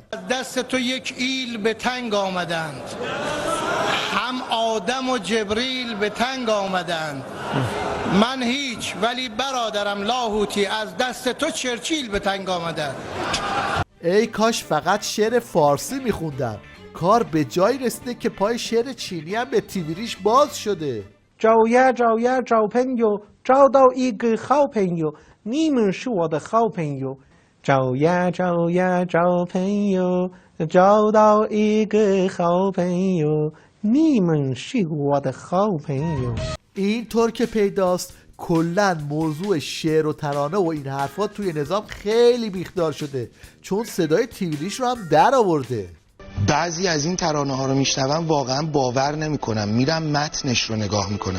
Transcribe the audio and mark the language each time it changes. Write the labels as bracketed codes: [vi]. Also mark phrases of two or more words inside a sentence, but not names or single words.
[fa] دست تو یک ایل به تنگ آمدند، هم آدم و جبریل به تنگ آمدند، من هیچ ولی برادرم لاهوتی از دست تو چرچیل به تنگ آمدند. ای کاش فقط شعر فارسی میخوندم. کار به جایی رسیده که پای شعر چینی هم به تیویریش باز شده. [zh] 找呀找呀找朋友，找到一个好朋友，你们是我的好朋友。找呀找呀找朋友，找到一个好朋友，你们是我的好朋友。 [fa] اینطور که پیداست کلن موضوع شعر و ترانه و این حرفات توی نظام خیلی بیخدار شده، چون صدای تیویریش رو هم در آورده. بعضی از این ترانه ها رو میشنوم واقعا باور نمی کنم، میرم متنش رو نگاه میکنم.